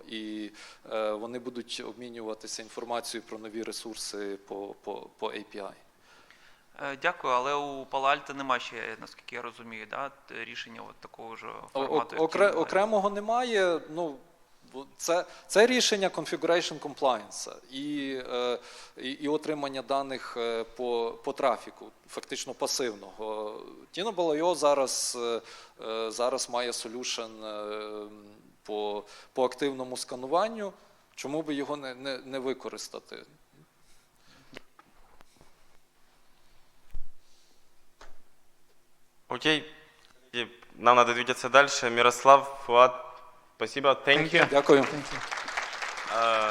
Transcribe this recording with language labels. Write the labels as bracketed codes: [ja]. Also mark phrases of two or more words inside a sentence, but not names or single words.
[uk] І вони будуть обмінюватися інформацією про нові ресурси по API. Дякую, але у Palo Alto нема ще, наскільки я розумію, да, рішення от такого ж формату. Окремого немає. Ну, це рішення [en] configuration compliance [uk] і отримання даних по трафіку, фактично пасивного. Enable.io зараз має solution по активному скануванню. Чому би його не використати? Окей, [ru] нам надо двигаться дальше. Мирослав, Фуат, спасибо. [en] Thank you. [uk] Дякую. [en] Thank you.